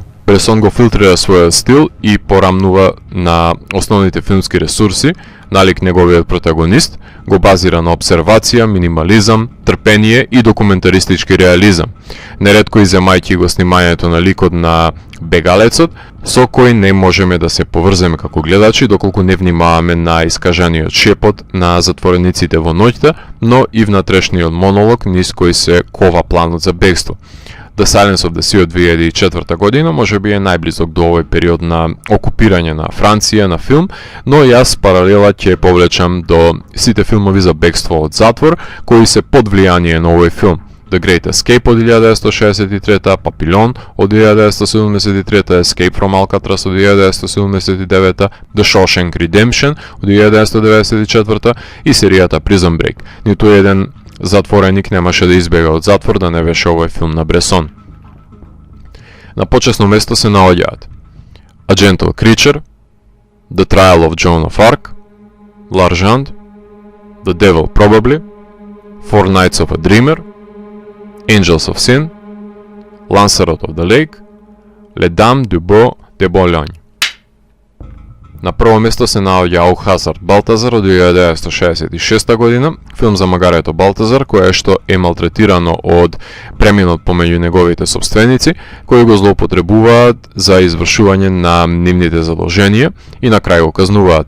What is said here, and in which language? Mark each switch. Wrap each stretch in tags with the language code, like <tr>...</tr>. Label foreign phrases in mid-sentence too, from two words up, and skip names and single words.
<mk>Бресон го филтрира својот стил и порамнува на основните филмски ресурси, налик неговиот протагонист, го базира на обсервација, минимализам, трпение и документаристички реализам, неретко иземајќи го снимањето на ликот на бегалецот, со кој не можеме да се поврземе како гледачи доколку не внимаваме на искажаниот шепот на затворениците во ноќта, но и внатрешниот монолог низ кој се кова планот за бегство. The Silence of the Sea од 2004 година може би е најблизок до овој период на окупирање на Франција на филм, но јас паралела ќе повлечам до сите филмови за бегство од затвор кои се под влијание на овој филм. The Great Escape од 1963, Papillon од 1973, Escape from Alcatraz од 1979, The Shawshank Redemption од 1994 и серијата Prison Break. Ниту еден затвореник немаше да избега од затвор да не беше овој филм на Бресон. На почесно место се наоѓаат A Gentle Creature, The Trial of Joan of Arc, L'Argent, The Devil Probably, Four Nights of a Dreamer, Angels of Sin, Lancelot of the Lake, Les Dames du Bois de Boulogne. На прво место се наоѓа Аухазард Балтазар од 1966 година, филм за магарето Балтазар, кое што е малтретирано од преминот помеѓу неговите собственици, кои го злоупотребуваат за извршување на нивните задолженија и на крај го казнуваат.</mk>